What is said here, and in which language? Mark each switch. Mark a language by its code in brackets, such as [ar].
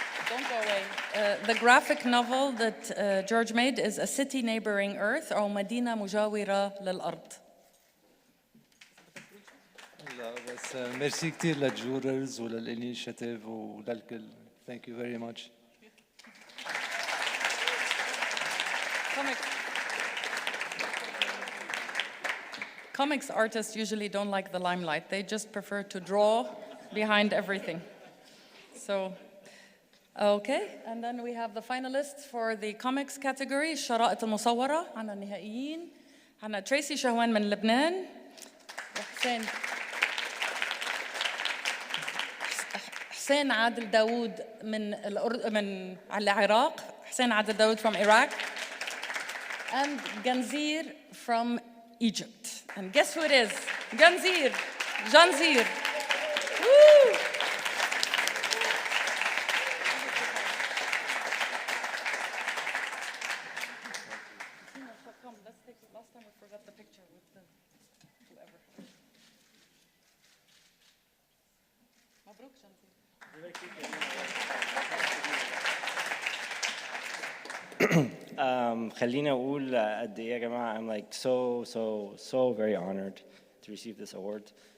[en] Don't go away. The graphic novel that George made is A City Neighboring Earth [ar] أو مدينة مجاورة للأرض. لا بس ميرسي كثير للجوررز وللانيشيتيف وللكل. [en] Thank you very much. Comics artists usually don't like the limelight. They just prefer to draw behind everything. So, okay. And then we have the finalists for the comics category. [ar] الشرائط المصورة. عنا النهائيين. عنا تريسي شهوان من لبنان. حسين عادل داوود من العراق. [en] حسين عادل داوود from Iraq. And Ganzir from Egypt. And guess who it is? Ganzir. Janzir. Woo! Come, let's take it. Last time we forgot the picture with the whoever. Mabruk, Janzir. [ar] خليني أقول قد إيه يا جماعة. [en] I'm like so very honored to receive this award.